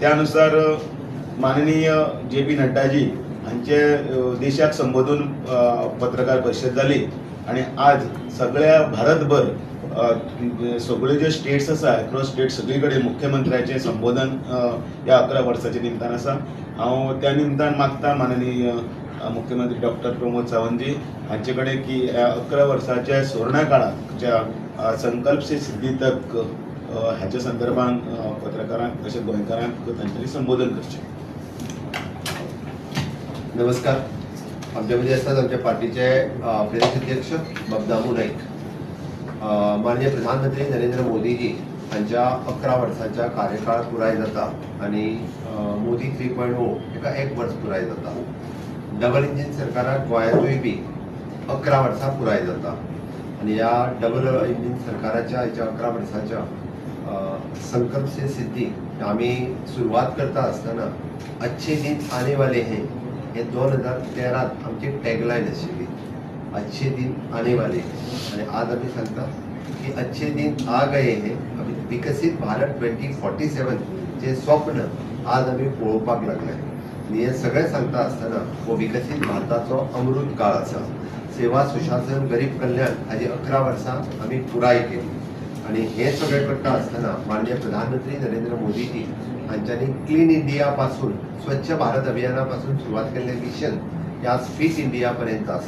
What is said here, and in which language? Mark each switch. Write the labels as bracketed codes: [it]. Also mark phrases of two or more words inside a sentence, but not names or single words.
[kok] त्यानुसार माननीय JP नड्डाजी हांचे देशाक संबोधून पत्रकार परिषद जाली आणि आज सगळ्या भारतभर सगळे जे स्टेट्स आसा [en] across state [kok] सगळी कडेन मुख्यमंत्र्याचे संबोधन या 11 वर्साच्या निमतान आसा. हांव त्या निमतान मागता माननीय मुख्यमंत्री डॉक्टर प्रमोद सावंतजी हांचे कडेन की 11 वर्साच्या सुवर्ण काळाच्या संकल्प से सिद्धी तक ह्याच्या संदर्भात पत्रकारांक तशेंच गोंयकारांक तांच्यांनी संबोधन करचें. नमस्कार. आमच्या मध्ये असतात आमच्या पार्टीचे प्रदेश अध्यक्ष बबदामू नाईक, माननीय प्रधानमंत्री नरेंद्र मोदीजी हांच्या 11 वर्साच्या कार्यकाळ पुराय जाता आणि मोदी 3.0 एका 1 वर्स पुराय जाता. [en] double engine [kok] सरकाराक गोंयांतूय बी 11 वर्सां पुराय जाता आणि या [en] double engine [kok] सरकाराच्या 11 वर्साच्या संकल्प से सिद्धी आम्ही सुरुवात करता असताना [hi] अच्छे दिन आने वाले हैं [kok] हे 2013 आमची टॅगलायन आशिल्ली. [hi] अच्छे दिन आने वाले [kok] आणि आज आम्ही सांगता की [hi] अच्छे दिन आ गए हैं. [kok] आम्ही विकसित भारत 2047 चे स्वप्न आज आम्ही पळोवपाक लागले आणि हे सगळें सांगता असताना हो विकसित भारताचो अमृत काळ आसा. सेवा सुशासन गरीब कल्याण हाजी 11 वर्सां आम्ही पुराय केली आणि हे सगळें करता असताना माननीय प्रधानमंत्री नरेंद्र मोदीजी हांच्यांनी क्लीन इंडिया पासून स्वच्छ भारत अभियानापासून सुरुवात केल्लें मिशन ह्या फिट इंडिया पर्यंत आसा.